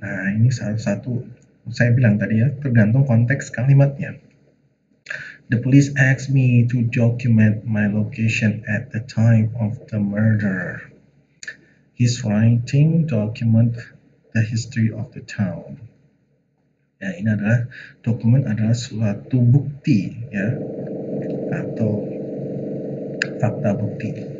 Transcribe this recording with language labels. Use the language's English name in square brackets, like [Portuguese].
[Indonesian] Nah, ini salah satu saya bilang tadi, ya, tergantung konteks kalimatnya. [English] The police asked me to document my location at the time of the murder. His writing document the history of the town. [Indonesian] Ya, ini adalah dokumen adalah suatu bukti, ya, atau fakta bukti.